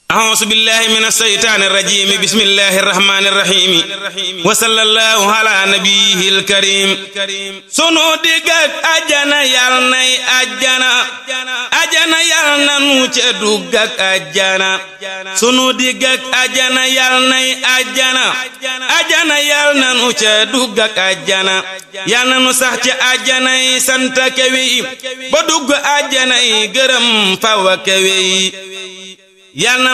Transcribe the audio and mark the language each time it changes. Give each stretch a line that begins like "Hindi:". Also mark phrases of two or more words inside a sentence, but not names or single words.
Arabic: أعوذ بالله من الشيطان الرجيم بسم الله الرحمن الرحيم وصلى الله على نبيه الكريم
Wolof: sunu digg ak àjjana yal nay àjjana àjjana yal na nu ca dugg ak àjjana sunu digg ak àjjana yal nay àjjana àjjana yal na nu ca dugg ak àjjana yal na nu sax ci àjjana yi sant kawe yi ba dugg àjjana yi gërëm faw kawe yi yal na